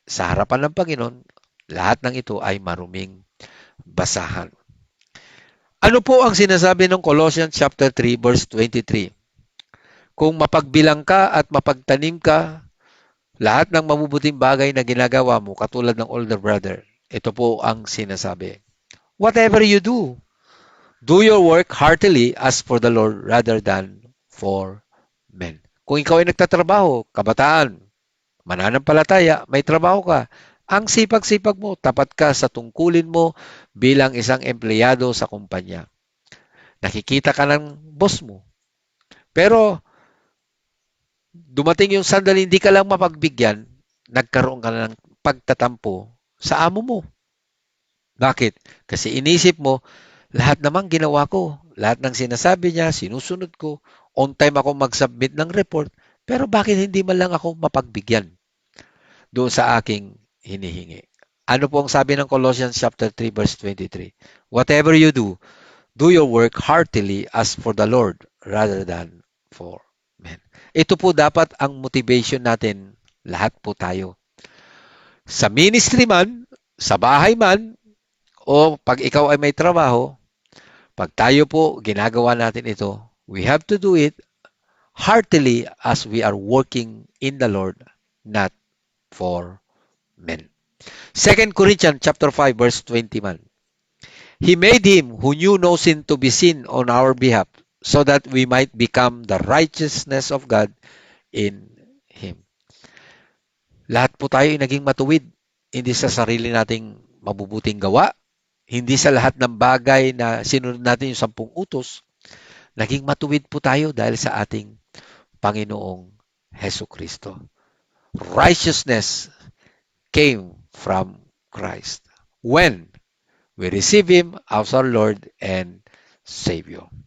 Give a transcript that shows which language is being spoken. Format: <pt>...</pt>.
<tl>Sa harapan ng Panginoon, lahat ng ito ay maruming basahan. Ano po ang sinasabi ng Colossians chapter 3 verse 23? Kung mapagbilang ka at mapagtanim ka, lahat ng mabubuting bagay na ginagawa mo, katulad ng</tl> <en>older brother,</en> <tl>ito po ang sinasabi.</tl> <en>Whatever you do your work heartily as for the Lord rather than for men.</en> <tl>Kung ikaw ay nagtatrabaho, kabataan, mananampalataya, may trabaho ka, ang sipag-sipag mo, tapat ka sa tungkulin mo bilang isang empleyado sa kumpanya. Nakikita ka ng boss mo. Pero dumating yung sandali hindi ka lang mapagbigyan, nagkaroon ka na ng pagtatampo sa amo mo. Bakit? Kasi inisip mo, lahat naman ginawa ko. Lahat ng sinasabi niya, sinusunod ko. On time ako mag-submit ng report. Pero bakit hindi man lang ako mapagbigyan doon sa aking hinihingi? Ano po ang sabi ng Colossians chapter 3 verse 23?</tl> <en>Whatever you do your work heartily as for the Lord rather than for men.</en> <tl>Ito po dapat ang motivation natin, lahat po tayo. Sa ministry man, sa bahay man, o pag ikaw ay may trabaho, pag tayo po ginagawa natin ito,</tl> <en>we have to do it heartily as we are working in the Lord, not for men. 2 Corinthians chapter 5 verse 21. He made him who knew no sin to be sin on our behalf, so that we might become the righteousness of God in Him.</en> <tl>Lahat po tayo ay naging matuwid, hindi sa sarili nating mabubuting gawa, hindi sa lahat ng bagay na sinunod natin yung 10 utos, naging matuwid po tayo dahil sa ating Panginoong Heso Kristo.</tl> <en>Righteousness came from Christ when we receive Him as our Lord and Savior.</en>